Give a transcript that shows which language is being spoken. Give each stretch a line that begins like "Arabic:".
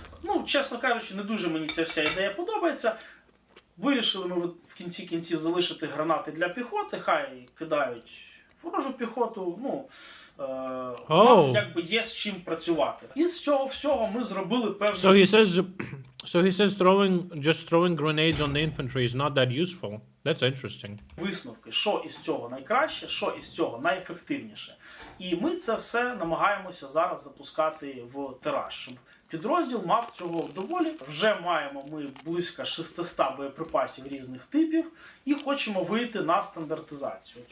Ukrainian: Ну, чесно кажучи, не дуже мені ця вся ідея подобається. Вирішили ми в кінці кінців залишити гранати для піхоти, хай кидають ворожу піхоту, ну, у нас якби є з чим працювати. Із цього всього ми зробили певні...
English: So he says just throwing grenades on the infantry is not that useful. That's interesting.
Ukrainian: Висновки, що із цього найкраще, що із цього найефективніше. І ми це все намагаємося зараз запускати в тираж, щоб підрозділ мав цього доволі. Вже маємо ми близько 600 боєприпасів різних типів і хочемо вийти на стандартизацію.